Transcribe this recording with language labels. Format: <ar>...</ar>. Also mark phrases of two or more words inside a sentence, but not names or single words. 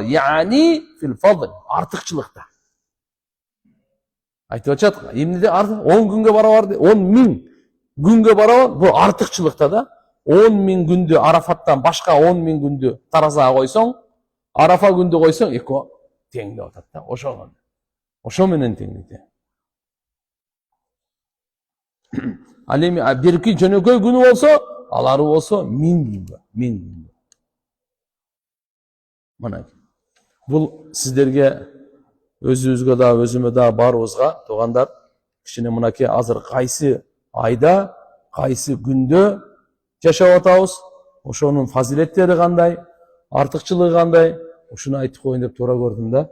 <kk>Яғни,</kk> <ar>في الفضل,</ar> <kk>артықшылықта. Айтып жатыр, емнеде 10 күнге барабар дейді. 10.000 күнге барабар, бұл артықшылықта да. 10.000 күнді Арафаттан башқа 10.000 күнді таразаға қойсаң, Арафа күнді қойсаң, екі теңді отады да, ошоған.</kk> <ky>Ошо менен теңдейді. Ал эми бирки жөнөкөй күнү болсо, алары болсо 1000 күнгө. Мына бул сиздерге, өзүбүзгө да, өзүмө да, барыбызга туугандар, кичине мынакей азыр кайсы айда, кайсы күндө жашап атабыз, ошонун фазилеттери кандай, артыкчылыгы кандай, ушуну айтып коеюн деп туура көрдүм да.</ky>